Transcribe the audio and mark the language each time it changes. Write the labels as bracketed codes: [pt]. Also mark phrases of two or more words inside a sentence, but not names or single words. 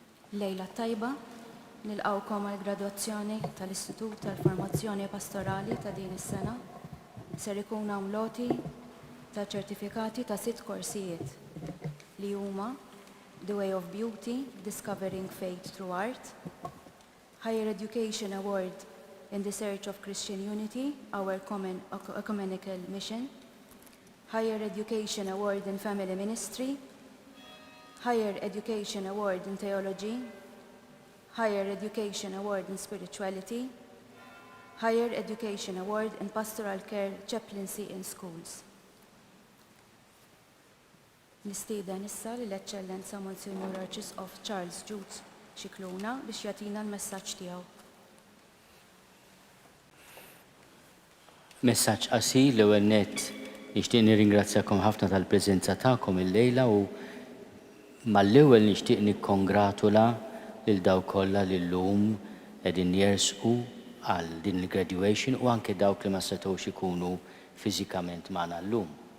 [mt] Lejla tajba, nilqawkom għal gradwazzjoni tal-Istitut tal-Formazzjoni Pastorali ta' din is-sena. Ser ikun hawn loti ta' ċertifikati ta' 6 korsijiet li huma The Way of Beauty, Discovering Faith Through Art, Higher Education Award in the Search of Christian Unity, Our Common Ecumenical Mission, Higher Education Award in Family Ministry, Higher Education Award in Theology, Higher Education Award in Spirituality, Higher Education Award in Pastoral Care Chaplaincy in Schools. Nistieden issa l-Eċċellenza Monsignor Arċisqof Charles Jude Xikluna biex jagħtina l-messaġġ tiegħu. Messaġġ qasir l-ewwel nett nixtieq nirringrazzjakom ħafna tal-preżenza tagħkom illejla u mal-ewwel nixtieq nikkongratula lil dawk kollha li llum qegħdin jersqu għal din il-graduation u anke dawk li ma setgħux ikunu fiżikament magħna llum.